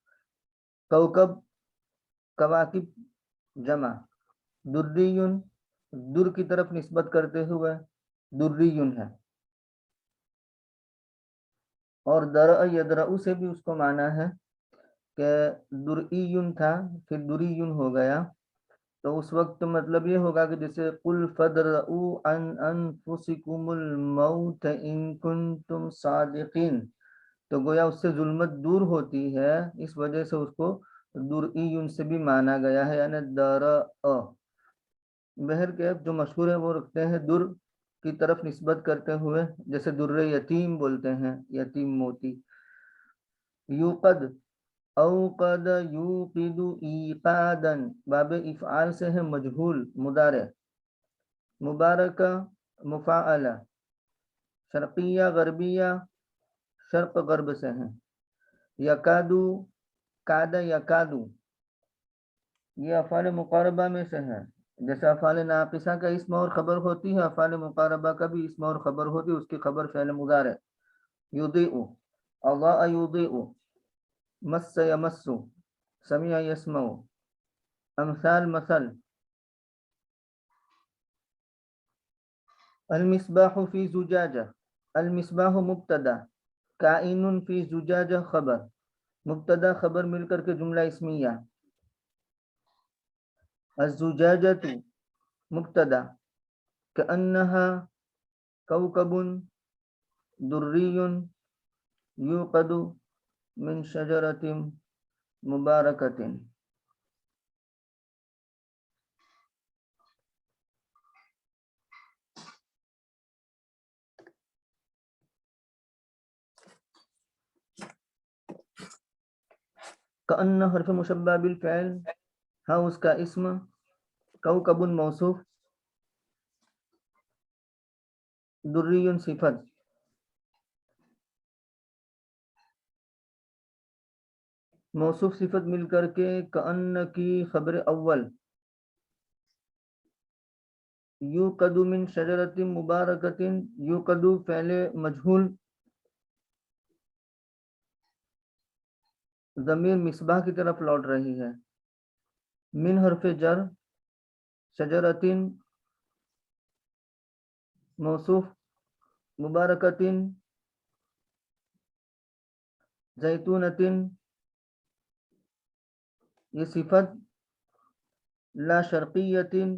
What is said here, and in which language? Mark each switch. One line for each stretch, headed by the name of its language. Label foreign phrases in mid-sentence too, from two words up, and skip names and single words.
Urdu: کوکب، کواکب جمع، دریون در کی طرف نسبت کرتے ہوئے دریون ہے، اور
Arabic: درع یدرع
Urdu: سے بھی اس کو معنی ہے کہ درعیون تھا پھر دریون ہو گیا، تو اس وقت مطلب یہ ہوگا کہ جیسے
Arabic: قل فادرؤوا عن انفسکم الموت ان کنتم صادقین،
Urdu: تو گویا اس سے ظلمت دور ہوتی ہے، اس وجہ سے اس کو درعیون سے بھی مانا گیا ہے، یعنی درع۔ بہرکیف جو مشہور ہے وہ رکھتے ہیں در کی طرف نسبت کرتے ہوئے، جیسے در یتیم بولتے ہیں، یتیم موتی۔
Arabic: یوقد، اوقد یوقد ایقادا،
Urdu: باب افعال سے ہے مجہول مضارع، مبارکہ مفاعلہ، شرقیہ غربیہ شرق غرب سے ہیں، یکادو کاد یکادو یہ افعال مقاربہ میں سے ہے، جیسے افعال ناقصہ کا اسم اور خبر ہوتی ہے، افعال مقاربہ کا بھی اسم اور خبر ہوتی ہے، اس کی خبر فعل مضارع،
Arabic: یضیء اضاء یضیء، مس یمس، سمع یسمع،
Urdu: امثال مثل۔
Arabic: المصباح فی زجاجہ،
Urdu: المصباح مبتدا،
Arabic: کائن فی زجاجہ
Urdu: خبر، مبتدا خبر مل کر کے جملہ اسمیہ،
Arabic: الزجاجۃ مبتدا، کأنہا کوکب دری یوقد من شجرۃ مبارکۃ۔ کأن حرف مشبہ بالفعل،
Urdu: ہاں اس کا اسم، کوکب موصوف، دری صفت۔ موصوف صفت مل کر کے کأن کی خبر اول،
Arabic: یوقد من شجرۃ مبارکۃ،
Urdu: یوقد فعل مجہول، ضمیر مصباح کی طرف لوٹ رہی ہے،
Arabic: من حرف جر،
Urdu: شجرۃ موصوف،
Arabic: مبارکۃ زیتونۃ
Urdu: یہ صفت،
Arabic: لا شرقیۃ